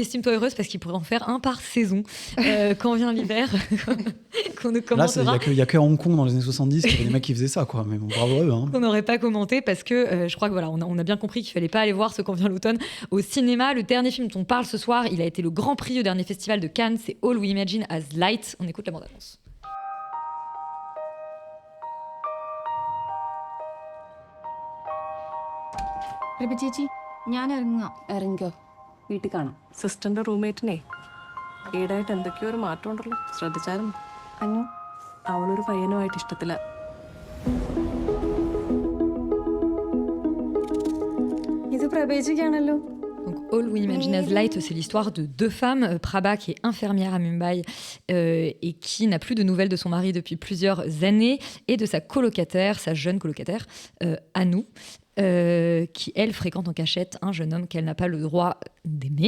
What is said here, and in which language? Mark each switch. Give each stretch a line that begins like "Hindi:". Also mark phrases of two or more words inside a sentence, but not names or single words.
French: estime-toi heureuse parce qu'il pourrait en faire un par saison quand vient l'hiver, qu'on ne Là, commentera, il y a que à Hong Kong dans les années 70 qu'il y avait des mecs qui faisaient ça, quoi. Mais bon, bravo à eux, hein. qu'on n'aurait pas commenté parce que je crois que voilà, on a bien compris qu'il fallait pas aller voir ce quand vient l'automne au cinéma. Le dernier film dont on parle ce soir, il a été le Grand Prix au dernier festival de Cannes, c'est All We Imagine as Light. On écoute la bande-annonce.
Malayalam: ചേച്ചി ഞാൻ ഇറങ്ങോ വീട്ടിൽ കാണാം. സിസ്റ്ററിന്റെ റൂംമേറ്റിനെ ഈടായിട്ട് എന്തൊക്കെയോ ഒരു മാറ്റം ഉണ്ടല്ലോ, ശ്രദ്ധിച്ചായിരുന്നു? അനു അവളൊരു പയ്യനുമായിട്ട് ഇഷ്ടത്തില. ഇത് പ്രവേശിക്കാണല്ലോ.
French: Donc, All We Imagine as Light, c'est l'histoire de 2 femmes. Prabha, qui est infirmière à Mumbai et qui n'a plus de nouvelles de son mari depuis plusieurs années, et de sa colocataire, sa jeune colocataire, Anu, qui, elle, fréquente en cachette un jeune homme qu'elle n'a pas le droit d'aimer.